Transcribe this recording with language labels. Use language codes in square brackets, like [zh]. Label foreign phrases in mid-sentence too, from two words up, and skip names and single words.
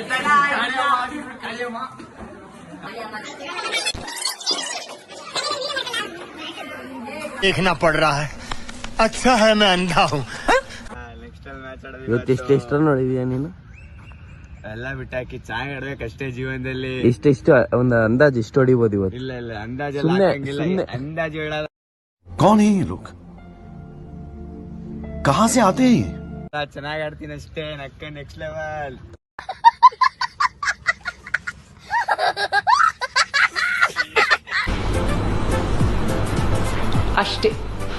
[hi] देखना पड़ रहा है. अच्छा है मैं अंधा हूँ. [kn] ಇವತ್ತು ಎಷ್ಟು ರನ್ ನೋಡಿದ್ಯಾ ನೀನು? ಎಲ್ಲ ಬಿಟ್ಟಾಕಿ ಚೆನ್ನಾಗಿ ಆಡ್ಬೇಕಷ್ಟೇ ಜೀವನದಲ್ಲಿ. ಇಷ್ಟು ಒಂದು ಅಂದಾಜು ಇಷ್ಟು ಹೊಡಿಬೋದು ಇವತ್ತು? ಇಲ್ಲ ಇಲ್ಲ ಅಂದಾಜೆಲ್ಲ ಅಂದಾಜು ಹೇಳಲ್ಲ. [hi] कौन है ये लोग? कहाँ से आते हैं ये? [kn] ಚೆನ್ನಾಗಿ ಆಡ್ತೀನಿ ಅಷ್ಟೇ. ನಕ್ಕ [en] next level [kn] ಅಷ್ಟೇ.